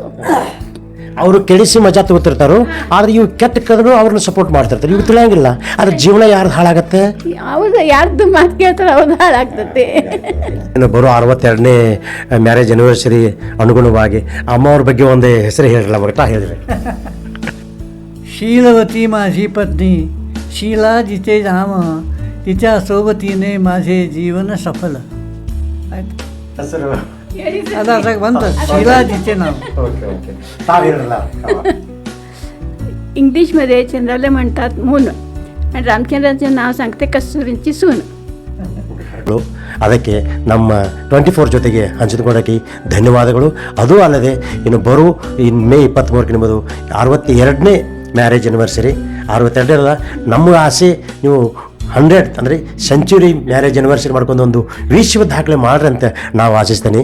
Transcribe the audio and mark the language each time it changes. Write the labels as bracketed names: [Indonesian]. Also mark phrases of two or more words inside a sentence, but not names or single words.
[Kannada] ಅವರು ಕೆಡಿಸಿ ಮಜಾ ತಗೋತಿರ್ತಾರೋ, ಆದ್ರೆ ಇವು ಕೆಟ್ಟ ಕದ್ರು ಅವ್ರನ್ನ ಸಪೋರ್ಟ್ ಮಾಡ್ತಿರ್ತಾರೆ. ಇವು ತಿಳಿಯಂಗಿಲ್ಲ, ಅದ್ರ ಜೀವನ ಯಾರ್ದು ಹಾಳಾಗತ್ತೆ? ಹೌದು, ಯಾರ್ದು ಮಾತು ಕೇಳ್ತಾರೆ ಅವ್ರದ್ದು ಹಾಳಾಗ್ತದೆ. ಇನ್ನು ಬರೋ 62ನೇ [English] marriage anniversary [Kannada] ಅನುಗುಣವಾಗಿ ಅಮ್ಮ ಅವ್ರ ಬಗ್ಗೆ ಒಂದು ಹೆಸರು ಹೇಳಿರಲ್ಲ ಮಗಟ ಹೇಳಿದ್ರೆ [Marathi] शीलवती माझी पत्नी शीला जिचे नाम तिच्या सोबतीने माझे जीवन सफल ಆಯ್ತು [Kannada] ಹೆಸರು ಅದು ಅದಾಗ ಬಂತು [Marathi] शीला जिचे नाव [English] okay okay [Marathi] तावेरला इंग्लिशमध्ये चंद्राला म्हणतात मून आणि रामचंद्राचं नाव सांगते कस्तुरींची सून. [Kannada] ಅದಕ್ಕೆ ನಮ್ಮ 24 ಜೊತೆಗೆ ಹಂಚಿಕೊಳ್ಳೋಕ್ಕೆ ಧನ್ಯವಾದಗಳು. ಅದೂ ಅಲ್ಲದೆ ಇನ್ನು ಮೇ 23 ನಿಮ್ಮದು 62ನೇ [English] marriage anniversary. [Kannada] 62 ನಮ್ಮ ಆಸೆ ನೀವು 100 ಅಂದರೆ [English] century marriage anniversary [Kannada] ಮಾಡ್ಕೊಂಡು ಒಂದು ವಿಶ್ವ ದಾಖಲೆ ಮಾಡ್ರಿ ಅಂತ ನಾವು ಆಶಿಸ್ತೇನೆ.